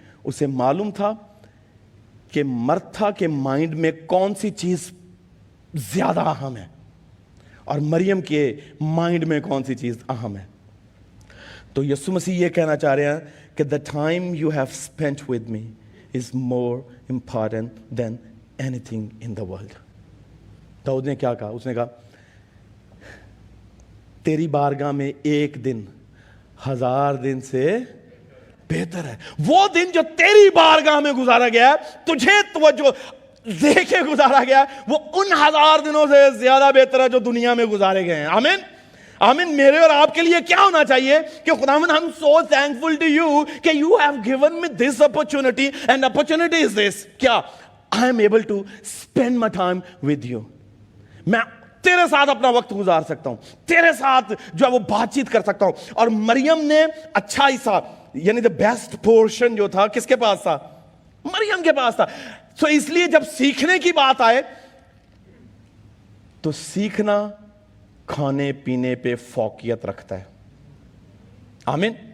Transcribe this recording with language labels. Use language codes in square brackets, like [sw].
[ur] اسے معلوم تھا کہ مرتھا کے مائنڈ میں کون سی چیز زیادہ اہم ہے اور مریم کے مائنڈ میں کون سی چیز اہم ہے. تو یسوع مسیح یہ کہنا چاہ رہے ہیں کہ [en] the time you have spent with me is more important than anything in the world. [ur] داؤد نے کیا کہا؟ اس نے کہا تیری بارگاہ میں ایک دن 1000 دن سے بہتر ہے. وہ دن جو تیری بارگاہ میں گزارا گیا ہے, تجھے توجہ دے کے گزارا گیا ہے, وہ ان 1000 دنوں سے زیادہ بہتر ہے جو دنیا میں گزارے گئے ہیں. آمین آمین. میرے اور آپ کے لیے کیا ہونا چاہیے کہ خداوند ہم [en] so thankful to you [ur] کہ [en] you have given me this opportunity and opportunity is this, [ur] کیا [en] I am able to spend my time with you. [ur] میں تیرے ساتھ اپنا وقت گزار سکتا ہوں, تیرے ساتھ جو ہے وہ بات چیت کر سکتا ہوں. اور مریم نے اچھا حصہ یعنی [en] the best portion [ur] جو تھا کس کے پاس تھا؟ مریم کے پاس تھا. سو اس لیے جب سیکھنے کی بات آئے تو سیکھنا کھانے پینے پہ فوقیت رکھتا ہے. آمین.